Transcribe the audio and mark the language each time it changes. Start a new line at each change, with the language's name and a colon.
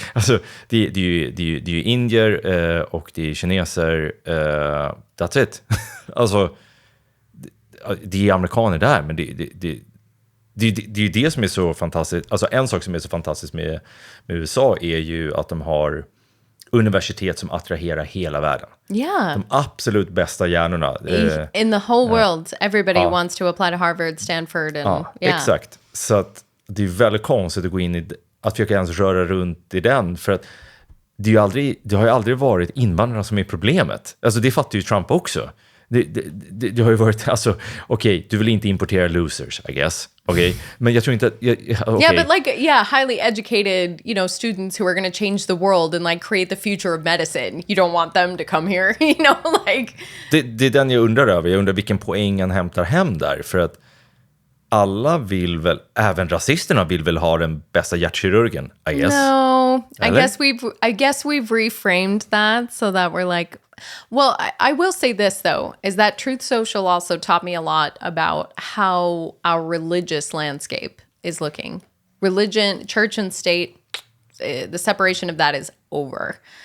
Swedish: Alltså det är ju indier och det är kineser,
English: that's it.
Swedish: Alltså det är amerikaner där, men det är ju det som är så fantastiskt. Alltså en sak som är så fantastiskt med USA är ju att de har universitet som attraherar hela världen.
English: Yeah.
Swedish: De absolut bästa hjärnorna.
English: In the whole world, everybody wants to apply to Harvard, Stanford. And,
Swedish: Exakt. Så att det är väldigt konstigt att gå in i att försöka ens röra runt i den, för att det har ju aldrig varit invandrarna som är problemet. Alltså det fattar ju Trump också. Det har ju varit, alltså, okej, du vill inte importera losers,
English: I guess.
Swedish: Okay, men jag tror inte att...
English: Okay. Yeah, but like, highly educated, students who are going to change the world and like create the future of medicine. You don't want them to come here, like...
Swedish: Det är den jag undrar över. Jag undrar vilken poäng han hämtar hem där. För att alla vill väl, även rasisterna vill väl ha den bästa hjärtkirurgen,
English: I guess. No, I guess we've reframed that so that we're like... Well, I will say this, though, is that Truth Social also taught me a lot about how our religious landscape is looking. Religion, church and state, the separation of that is over.